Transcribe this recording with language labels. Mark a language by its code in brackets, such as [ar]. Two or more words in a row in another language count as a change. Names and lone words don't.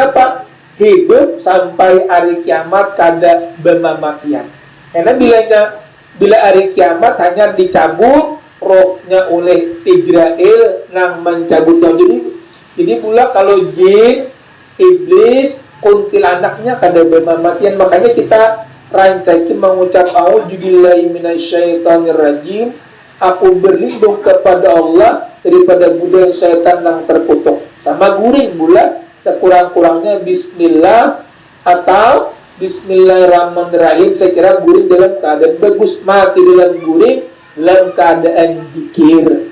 [bjn] apa hidup sampai hari kiamat kada bermamatian karena bila hari kiamat hanya dicabut rohnya oleh Israel nang mencabutnya jadi pula kalau jin, iblis, kuntilanaknya kada bermamatian makanya kita rancaki mengucap [ar] auzubillahi minasyaitonirrajim [id] aku berlindung kepada Allah daripada godaan setan yang terkutuk [bjn] sama guring pula sekurang-kurangnya bismillah atau bismillahirrahmanirrahim. Saya kira guring dalam keadaan bagus, mati dalam guring dalam keadaan zikir.